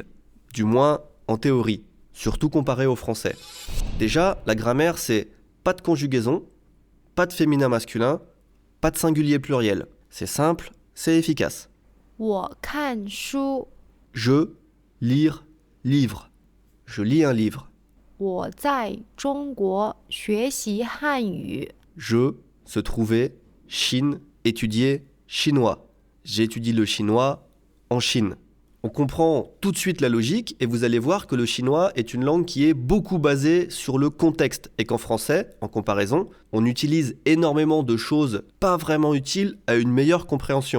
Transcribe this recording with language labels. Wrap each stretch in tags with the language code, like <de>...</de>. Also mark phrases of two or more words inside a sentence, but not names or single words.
<fr>Du moins, en théorie, surtout comparé au français. Déjà, la grammaire, c'est pas de conjugaison, pas de féminin masculin, pas de singulier pluriel. C'est simple, c'est efficace.</fr> <zh>我看书，</zh> <fr>Je, lire, livre. Je lis un livre.</fr> <zh>我在中国学习汉语。</zh> <fr>Je, se trouver, Chine, étudier, chinois. J'étudie le chinois en Chine. On comprend tout de suite la logique et vous allez voir que le chinois est une langue qui est beaucoup basée sur le contexte et qu'en français, en comparaison, on utilise énormément de choses pas vraiment utiles à une meilleure compréhension.</fr>